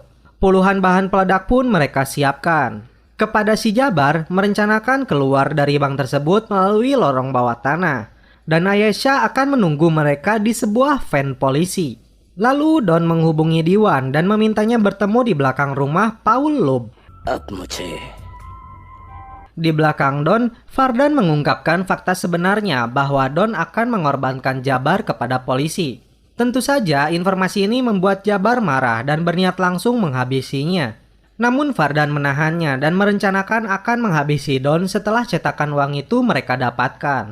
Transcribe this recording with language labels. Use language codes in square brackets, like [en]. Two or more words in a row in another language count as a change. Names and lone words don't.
[id] Puluhan bahan peledak pun mereka siapkan. Kepada si Jabar, merencanakan keluar dari bank tersebut melalui lorong bawah tanah. Dan Ayesha akan menunggu mereka di sebuah van polisi. Lalu Don menghubungi Diwan dan memintanya bertemu di belakang rumah Paul Lub. [hi] अब मुझे [id] Di belakang Don, Vardan mengungkapkan fakta sebenarnya bahwa Don akan mengorbankan Jabar kepada polisi. Tentu saja informasi ini membuat Jabar marah dan berniat langsung menghabisinya. Namun Vardan menahannya dan merencanakan akan menghabisi Don setelah cetakan uang itu mereka dapatkan.